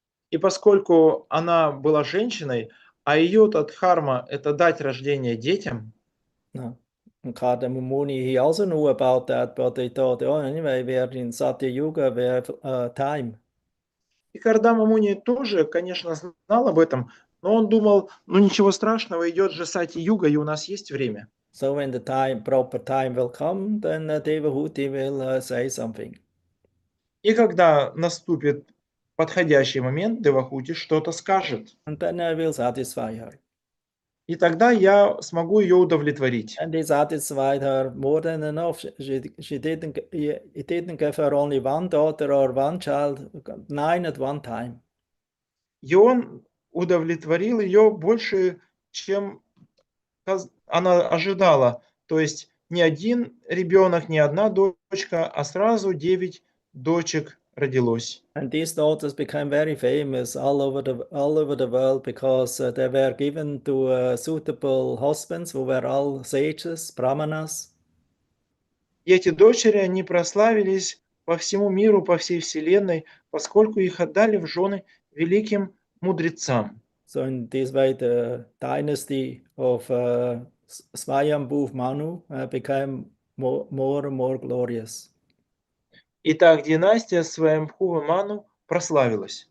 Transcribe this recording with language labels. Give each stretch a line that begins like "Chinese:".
Russian: И поскольку она была женщиной, а ее дхарма – это дать рождение детям,
English: No. And Kardama Muni, he also knew about that, but he thought, oh, anyway, we are in Satya Yuga, we have time.
Russian: и Кардама Муни тоже, конечно, знал об этом, но он думал, ну ничего страшного, идет же Сати-юга, и у нас есть время.
English: So when the proper time will come, then Devahuti will say something.
Russian: И когда наступит подходящий момент, Девахути что-то скажет.
English: And then I will satisfy her.
Russian: И тогда я смогу ее удовлетворить.
English: And he satisfied her more than enough. He didn't give her only one daughter or one child, 9 at one time.
Russian: И он удовлетворил ее больше, чем она ожидала. То есть не один ребенок, не одна дочка, а сразу 9 дочек родилось.
English: And these daughters became very famous all over the world because they were given to suitable husbands who were all sages, brahmanas.
Russian: И эти дочери, они прославились по всему миру, по всей вселенной, поскольку их отдали в жены великим мудрецам.
English: So in this way, the dynasty of Swayambhu Manu became more and more glorious.
Russian: Итак, династия Сваямбхува Ману прославилась.